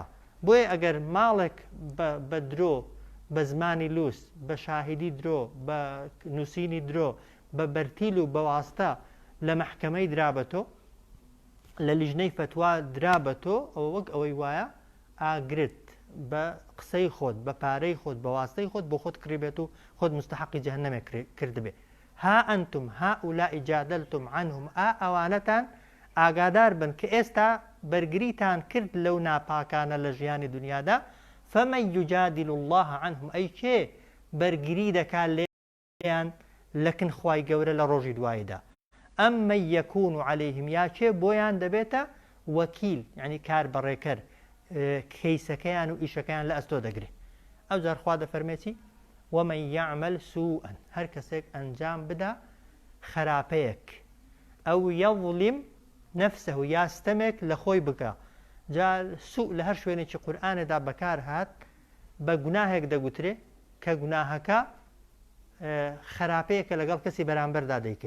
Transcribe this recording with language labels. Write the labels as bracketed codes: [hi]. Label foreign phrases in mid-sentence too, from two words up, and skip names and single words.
[ckb] بۆیە ئەگەر ماڵێک بە درۆ بە زمانی لووس بە شاهیدی درۆ بە نووسینی درۆ بە بەرتیل و بەواستە لە مەحکەمەی درابەتۆ لە لیژنەی فتوا درابەتۆ ئەوە وەک ئەوەی وایە ئاگرت بە قسەی خۆت بە پارەی خۆت بە واستەی خۆت بۆ خۆت کڕیبێت و خۆت مستحقی جەهەنەمێک کردبێ. [ar] ها ئەنتم هاولائی جادلتم عنهم [ckb] ئەوانەتان ئاگادار بن کە ئێستا بەرگریتان کرد لەو ناپاکانە لە ژیانی دنیادا [ar] فمن یجادل الله عنهم [ckb] ئەی کێ بەرگری دەکات لێیان لەکن خوای گەورە لە ڕۆژی دواییدا [ar] ئەم من یەکون عەلەیهیم [ckb] یا کێ بۆیان دەبێتە وەکیل یعنی کاربەڕێکەر کەیسەکەیان و ئیشەکەیان لە ئەستۆ دەگرێت. ئەو جار خوا دەفەرمێتی [ar] ومن يعمل سوءا [ckb] هەر کەسێک ئەنجام بدا خراپەیەک ئەو [ar] یەظلم نەفسەه [ckb] یا ستەمێک لە خۆی بکە. جا سوء لە هەر شوێنێکی قورئانێدا بەکار هات بە گوناهێک دەگوترێ کە گوناهەکە خراپەیەکە لەگەڵ کەسی بەرامبەردا دەیکەی.